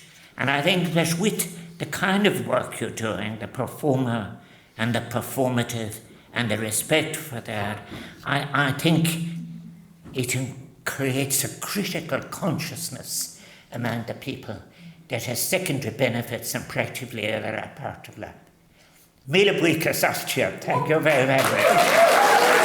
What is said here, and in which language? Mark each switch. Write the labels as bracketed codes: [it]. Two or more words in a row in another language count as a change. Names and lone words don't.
[en] And I think that with the kind of work you're doing, the performer and the performative and the respect for that, I think it creates a critical consciousness among the people that has secondary benefits in practically every part of life. [ga] Míle buíochas as tír. [en] Thank you very much.